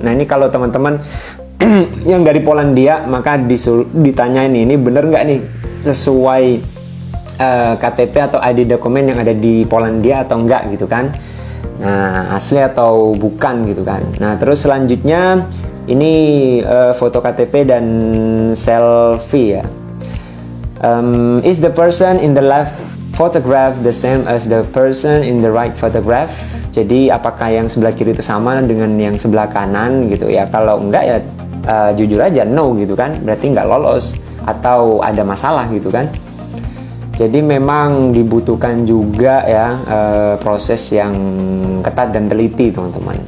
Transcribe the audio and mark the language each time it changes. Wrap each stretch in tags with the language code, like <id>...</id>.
<id>Nah, ini kalau teman-teman yang dari Polandia, maka ditanyain ini bener nggak nih sesuai KTP atau ID dokumen yang ada di Polandia atau enggak gitu kan. Nah, asli atau bukan gitu kan. Nah, terus selanjutnya ini foto KTP dan selfie ya.</id> <en>Is the person in the left photograph the same as the person in the right photograph?</en> <id>Jadi apakah yang sebelah kiri itu sama dengan yang sebelah kanan gitu ya? Kalau enggak ya jujur aja no gitu kan, berarti nggak lolos atau ada masalah gitu kan. Jadi memang dibutuhkan juga ya proses yang ketat dan teliti teman-teman.</id>